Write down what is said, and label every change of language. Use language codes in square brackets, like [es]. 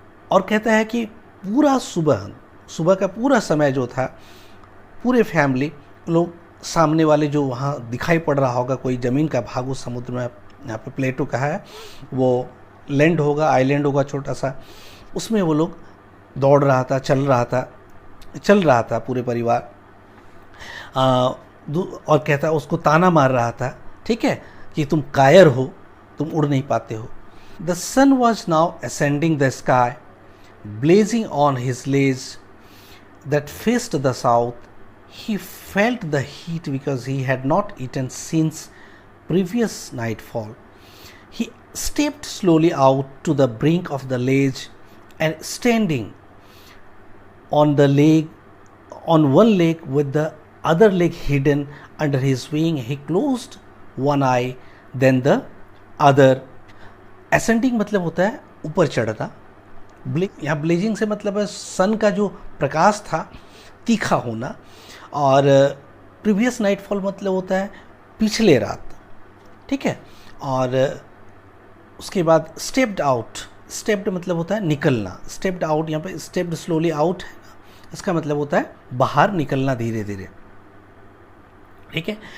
[hi] और कहता है कि पूरा सुबह का पूरा समय जो था, पूरे फैमिली लोग, सामने वाले जो वहाँ दिखाई पड़ रहा होगा कोई ज़मीन का भाग उस समुद्र में, यहाँ पे प्लेटो कहा है, वो लैंड होगा, आइलैंड होगा छोटा सा, उसमें वो लोग दौड़ रहा था, चल रहा था पूरे परिवार। और कहता उसको ताना मार रहा था, ठीक है, कि तुम कायर हो, तुम उड़ नहीं पाते हो। [en] The sun was now ascending the sky, blazing on his legs that faced the south. He felt the heat because he had not eaten since previous nightfall. He stepped slowly out to the brink of the ledge, and standing on one leg with the other leg hidden under his wing, he closed one eye, then the other. [hi] Ascending मतलब होता है ऊपर चढ़ना, यहाँ blazing से मतलब है सन का जो प्रकाश था तीखा होना, और प्रीवियस नाइटफॉल मतलब होता है पिछले रात, ठीक है। और उसके बाद स्टेप्ड आउट, स्टेप्ड मतलब होता है निकलना, स्टेप्ड आउट, यहाँ पे स्टेप्ड स्लोली आउट है ना, इसका मतलब होता है बाहर निकलना धीरे धीरे, ठीक है।